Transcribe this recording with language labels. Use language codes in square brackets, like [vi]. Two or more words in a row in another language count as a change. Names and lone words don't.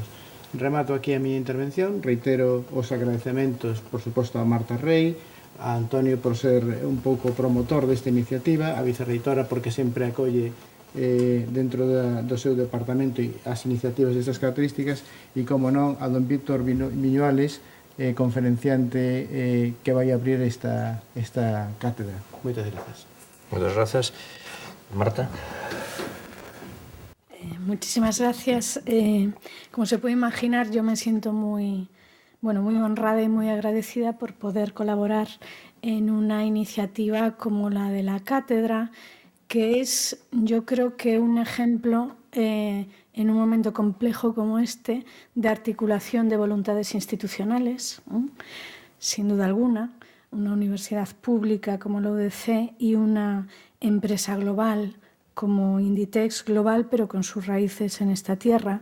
[gl] Remato aquí a miña intervención, reitero os agradecementos, por suposto, a Marta Rey, a Antonio por ser un pouco promotor desta iniciativa, a vicerreitora porque sempre acolle dentro do seu departamento as iniciativas destas características e, como non, a don Víctor Viñuales, conferenciante que vai abrir esta cátedra. Moitas gracias. [es] Muchas gracias. Marta. Muchísimas gracias. Como se puede imaginar, yo me siento muy honrada y muy agradecida por poder colaborar en una iniciativa como la de la cátedra, que es, yo creo que un ejemplo en un momento complejo como este de articulación de voluntades institucionales, sin duda alguna, una universidad pública como la UDC y una empresa global como Inditex global, pero con sus raíces en esta tierra.